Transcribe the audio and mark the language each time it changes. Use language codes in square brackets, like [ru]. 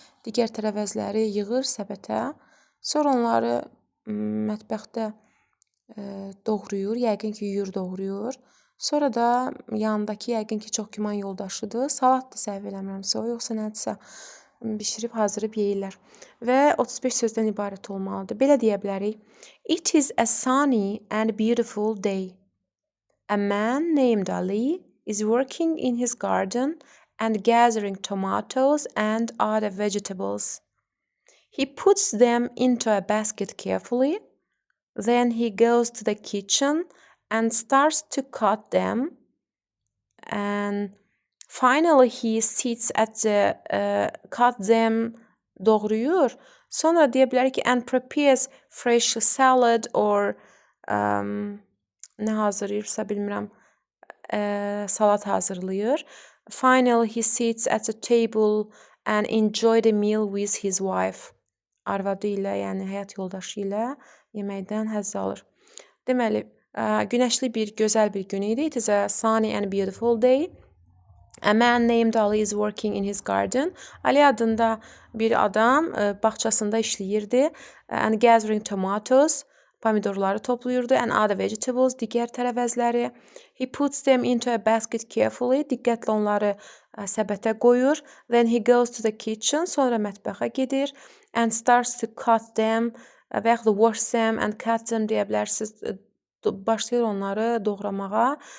[az] digər tərəvəzləri yığır səbətə. Sonra onları mətbəxdə doğrayır, yəqin ki, yuyur, doğrayır. Sonra da yanındakı yəqin ki, çox güman yoldaşıdır. Salatdır səhv eləmirəmsə o, yoxsa nədirsə bişirib, hazırlayıb yeyirlər. Və 35 sözdən ibarət olmalıdır. Belə deyə bilərik. [en] It is a sunny and beautiful day. A man named Ali is working in his garden and gathering tomatoes and other vegetables. He puts them into a basket carefully. Then he goes to the kitchen and starts to cut them. And finally he sits at the cut them [az] doğrayır. Sonra deyə bilərik ki, [en] and prepares fresh salad or [az] nə hazırlayırsa bilmirəm, salat hazırlayır. [en] Finally he sits at the table and enjoy the meal with his wife. [az] Arvadı ilə, yəni həyat yoldaşı ilə yeməkdən həzz alır. Deməli, günəşli bir, gözəl bir gün idi. [en] It is a sunny and beautiful day. A man named Ali is working in his garden. [az] Ali adında bir adam bağçasında işləyirdi. [en] And gathering tomatoes, [az] pomidorları toplayırdı. [en] And other vegetables, [az] digər tərəvəzləri. [en] He puts them into a basket carefully. [az] Diqqətlə onları səbətə qoyur. [en] Then he goes to the kitchen. [az] Sonra mətbəxə gedir. [en] And starts to cut them. [az] Və yaxud da [en] wash them and cut them [az] deyə bilərsiniz. Başlayır onları doğramağa.